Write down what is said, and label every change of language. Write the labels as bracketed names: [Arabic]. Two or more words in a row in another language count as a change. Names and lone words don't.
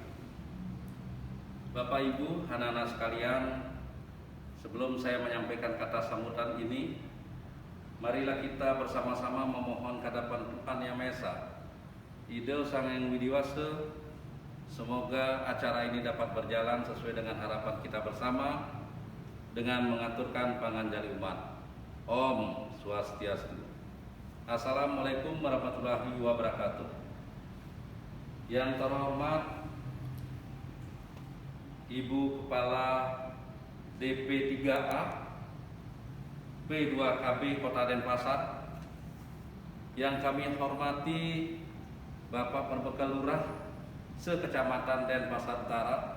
[Indonesian] Bapak Ibu, anak-anak sekalian, sebelum saya menyampaikan kata sambutan ini, marilah kita bersama-sama memohon kehadapan Tuhan Yang Maha Esa, Idul Sang Hyang Widiwasa. Semoga acara ini dapat berjalan sesuai dengan harapan kita bersama dengan mengaturkan panganjali umat. [Sanskrit] Om Swastiastu. [Arabic] السلام عليكم ورحمة الله وبركاته. [Indonesian] Yang terhormat Ibu Kepala DP3A P2KB Kota Denpasar, yang kami hormati Bapak Perbekal Lurah se-Kecamatan Denpasar Utara,